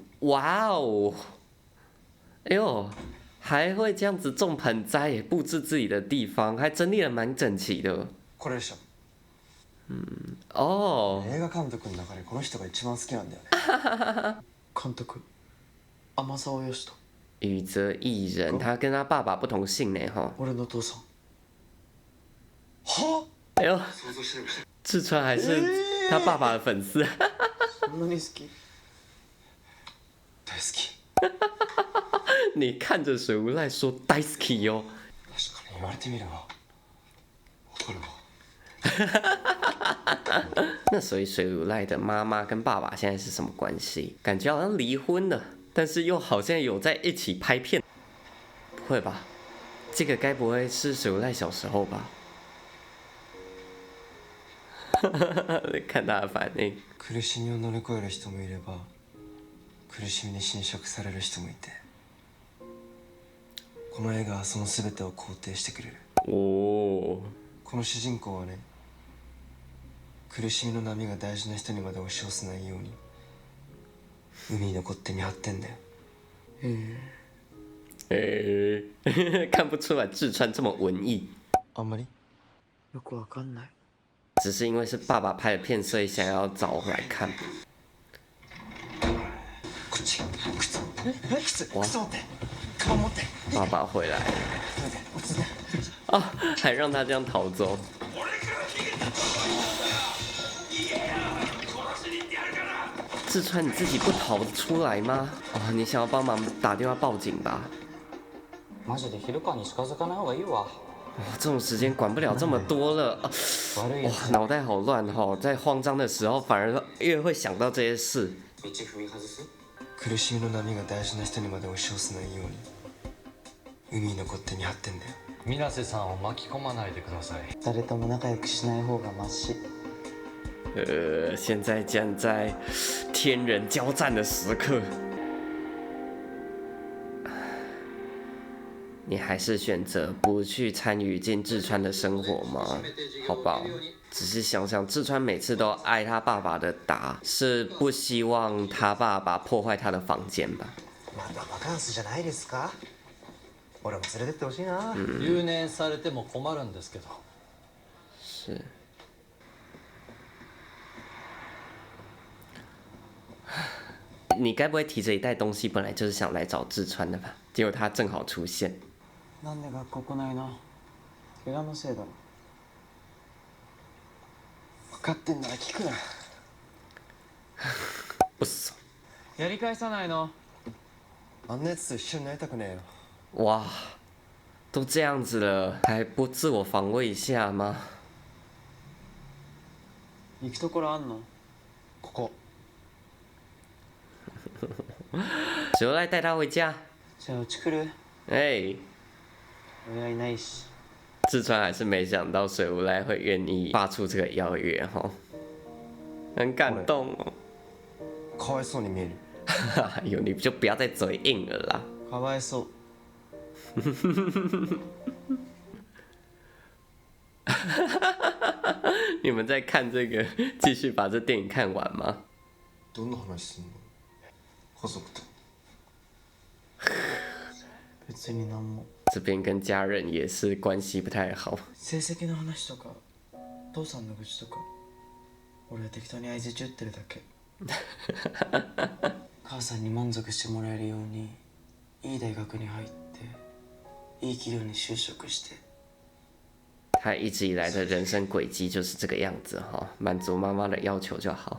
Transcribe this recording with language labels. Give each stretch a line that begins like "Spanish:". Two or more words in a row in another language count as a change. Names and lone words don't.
Chinese: 哇哦，哎呦，还会这样子种盆栽，也布置自己的地方，还整理的蛮整齐的。
Japanese: これでしょ。
Chinese: 哦，
Japanese: 映画監督の中でこの人が一番好きなんだよね。監督、天沢義人。
Chinese: 宇泽艺人，他跟他爸爸不同姓呢，哈。
Japanese: 俺の父さん。は？
Chinese: 哎呦，
Japanese: 想像してる。
Chinese: 志川还是他爸爸的粉丝。
Japanese: そんなに好き？大好き。
Chinese: 你看着水无赖说 “daisuki” 哟。
Japanese: 確かに言われてみれば。わかるわ。
Chinese: 那所以水无赖的妈妈跟爸爸现在是什么关系？感觉好像离婚了，但是又好像有在一起拍片。不会吧？这个该不会是水无赖小时候吧？看他的反应。
Japanese: 苦しみを乗り越える人もいれば苦しみに侵食される人もいてこの映画はその全てを肯定してくれる。
Chinese: 哦，
Japanese: この主人公はね苦しみの波が大事な人にまで押し寄せないように海に残って見張ってんだよ。
Chinese: 看不出来志川这么文艺，
Japanese: あんまりよくわかんない。
Chinese: 只是因为是爸爸拍的片，所以想要找我来看。
Japanese: こっち靴持ってカバン持って。
Chinese: 爸爸回来了，哦，还让他这样逃走。志川，你自己不逃出来吗？哦，你想要帮忙打电话报警吧？
Japanese: マジで昼川に近づかない方がいいわ。
Chinese: 哇，这种时间管不了这么多了。哇，脑袋好乱哈，在慌张的时候反而越会想到这些事。
Japanese: 道踏み外す？苦しみの波が大事な人にまで押し寄せないように海に残って見張ってんだよ。水瀬さんを巻き込まないでください。誰とも仲良くしない方がマシ。
Chinese: 现在将在天人交战的时刻，你还是选择不去参与进志川的生活吗？好吧，只是想想志川每次都挨他爸爸的打，是不希望他爸爸破坏他的房间吧？
Japanese: まだバカンスじゃないですか。俺も連れてってほしいな。留年されても困るんですけど。
Chinese: 是。你该不会提着一袋东西本来就是想来找志川的吧？结果他正好出现。
Japanese: なんで学校来ないの？怪我のせいだろ。分かってんなら聞くな。
Chinese: 不爽。
Japanese: やり返さないの？あんなやつと一緒になりたくねえよ。
Chinese: 哇，都这样子了，还不自我防卫一下吗？
Japanese: 行くところあんの？ここ。
Chinese: 水无赖带他回家。
Japanese: じゃあうち来る？
Chinese: 哎，
Japanese: 親いないし。
Chinese: 志川还是没想到水无赖会愿意发出这个邀约哈，很感动哦。
Japanese: かわいそうに見える。
Chinese: 哎呦，你就不要再嘴硬了啦。
Japanese: かわいそう。
Chinese: 你们在看这个，继续把这电影看完吗？
Japanese: どんな話すんの？家族と。別になんも。
Chinese: 这边跟家人也是关系不太好。
Japanese: 成績の話とか、父さんの愚痴とか、俺は適当に相槌打ってるだけ。母さんに満足してもらえるように、いい大学に入って、いい企業に就職して。
Chinese: 他一直以来的人生轨迹就是这个样子哈，满足妈妈的要求就好。